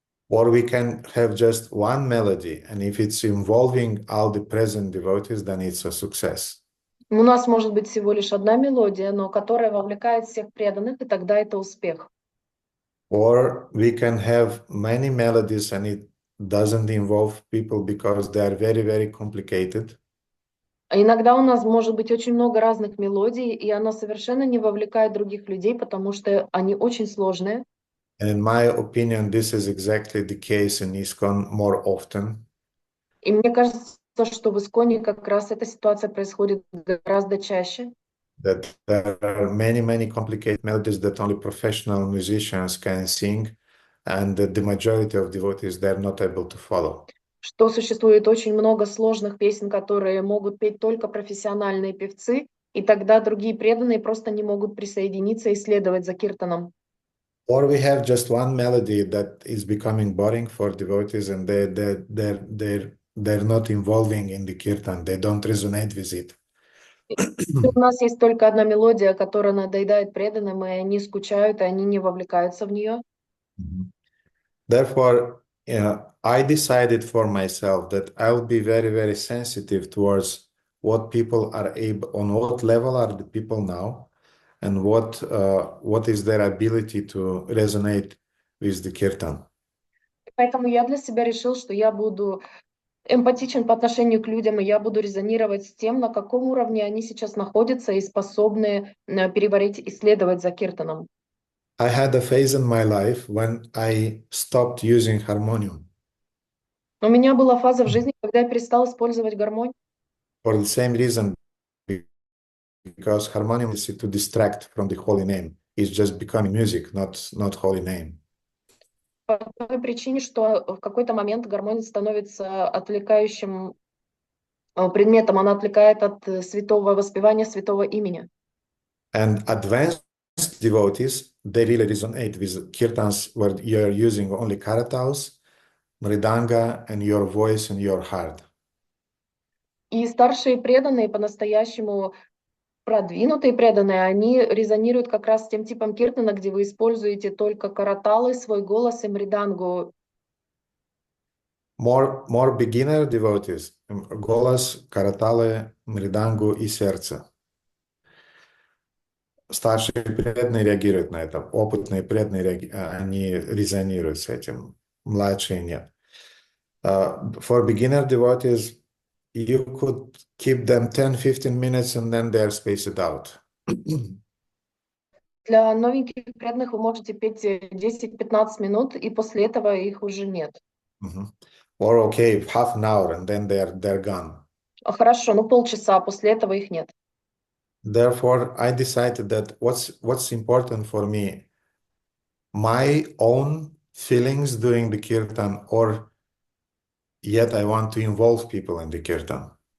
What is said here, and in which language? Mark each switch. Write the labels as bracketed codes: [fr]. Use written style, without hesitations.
[en] Or we can have just one melody, and if it's involving all the present devotees, then it's a success. [ru] У нас может быть всего лишь одна мелодия, но которая вовлекает всех преданных, и тогда это успех. [en] Or we can have many melodies and it doesn't involve people because they are very, very complicated. [ru] А иногда у нас может быть очень много разных мелодий, и она совершенно не вовлекает других людей, потому что они очень сложные. [en] And in my opinion, this is exactly the case in ISKCON more often. [ru] И мне кажется, что в ИСККОНе как раз эта ситуация происходит гораздо чаще. [en] that there are many complicated melodies that only professional musicians can sing, and that the majority of devotees, they're not able to follow. [ru] Что существует очень много сложных песен, которые могут петь только профессиональные певцы, и тогда другие преданные просто не могут присоединиться и следовать за киртаном. [en] Or we have just one melody that is becoming boring for devotees, and they're not involving in the kirtan. They don't resonate with it. [ru] У нас есть только одна мелодия, которая надоедает преданным, и они скучают, и они не вовлекаются в нее. [en] Therefore, I decided for myself that I'll be very sensitive towards what people are able, on what level are the people now, and what is their ability to resonate with the kirtan. [ru] Поэтому я для себя решил, что я буду эмпатичен по отношению к людям, и я буду резонировать с тем, на каком уровне они сейчас находятся и способны переварить и следовать за киртаном. [en] I had a phase in my life when I stopped using harmonium. [ru] У меня была фаза в жизни, когда я перестал использовать гармонь. [en] For the same reason, because harmonium is to distract from the holy name. It's just becoming music, not holy name. [ru] По той причине, что в какой-то момент гармония становится отвлекающим предметом, она отвлекает от святого воспевания святого имени. [en] And advanced devotees, they really resonate with kirtans where you're using only karatals, mridanga, and your voice and your heart. [ru] И старшие преданные, по-настоящему продвинутые преданные, они резонируют как раз с тем типом киртана, где вы используете только караталы, свой голос и мридангу. [en] More beginner devotees, [ru] голос, караталы, мридангу и сердце. Старшие преданные реагируют на это, опытные преданные, они резонируют с этим, младшие нет. [en] For beginner devotees, you could keep them 10-15 minutes and then they're spaced out. [ru] Для новеньких преданных вы можете петь 10-15 минут, и после этого их уже нет. [en] Or okay, half an hour and then they're gone. [ru] Хорошо, ну полчаса, после этого их нет. [en] Therefore, I decided that what's important for me, my own feelings during the kirtan, or yet I want to involve people in the kirtan.